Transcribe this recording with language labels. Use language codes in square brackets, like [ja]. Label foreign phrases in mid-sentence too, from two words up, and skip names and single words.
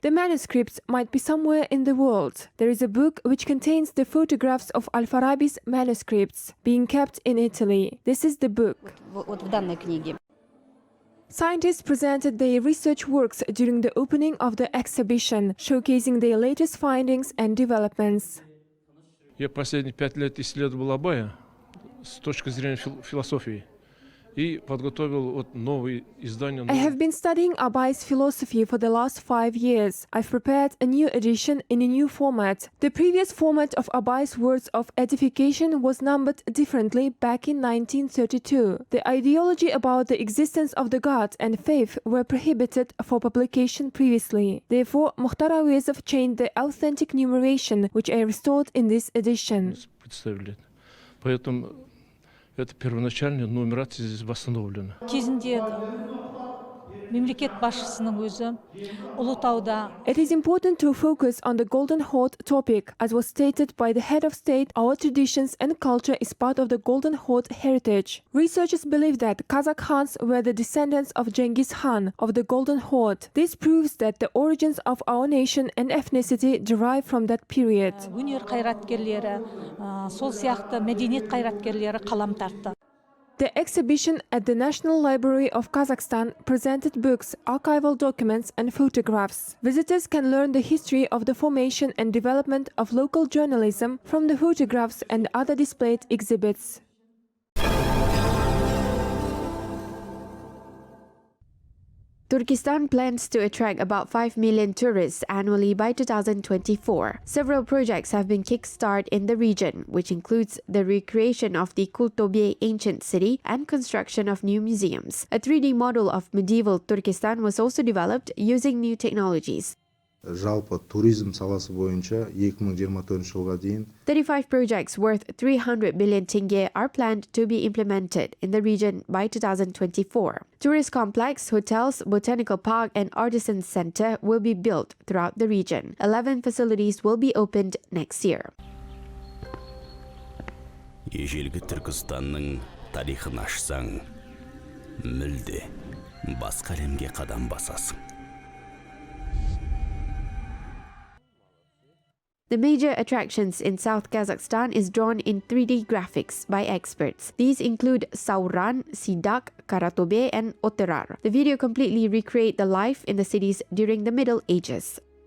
[en] The manuscripts might be somewhere in the world. There is a book which contains the photographs of Al-Farabi's manuscripts being kept in Italy. This is the book. Scientists presented their research works during the opening of the exhibition, showcasing their latest findings and developments. [ru] Я последние 5 лет исследовал Абая с точки зрения философии. и подготовил вот новое издание. [en] I have been studying Abai's philosophy for the last 5 years. I've prepared a new edition in a new format. The previous format of Abai's Words of Edification was numbered differently back in 1932. The ideology about the existence of the God and faith were prohibited for publication previously. Therefore, Mukhtar Awezov changed the authentic numeration, which I restored in this edition. [ru] Представляет. Поэтому это первоначальная нумерация здесь восстановлена. [kk] Кезінде мемлекет басшысының өзі Ұлытауда [en] It is important to focus on the Golden Horde topic. As was stated by the head of state, our traditions and culture is part of the Golden Horde heritage. Researchers believe that Kazakh Khans were the descendants of Genghis Khan of the Golden Horde. This proves that the origins of our nation and ethnicity derive from that period. [kk] өнер қайраткерлері, сол сияқты мәдениет қайраткерлері қалам тартты. [en] The exhibition at the National Library of Kazakhstan presented books, archival documents, and photographs. Visitors can learn the history of the formation and development of local journalism from the photographs and other displayed exhibits. Turkestan plans to attract about 5 million tourists annually by 2024. Several projects have been kick-started in the region, which includes the recreation of the Kultobe ancient city and construction of new museums. A 3D model of medieval Turkestan was also developed using new technologies. [kk] Жалпы туризм саласы бойынша 2024 жылға дейін [en] 35 projects worth 300 billion tenge are planned to be implemented in the region by 2024. Tourist complex, hotels, botanical park, and artisan center will be built throughout the region. 11 facilities will be opened next year. [kk] Ежелгі Түркістанның тарихын ашсаң, мүлде басқа әлемге қадам басасың. [en] The major attractions in South Kazakhstan is drawn in 3D graphics by experts. These include Sauran, Sidak, Karatobe, and Oterar. The video completely recreate the life in the cities during the Middle Ages.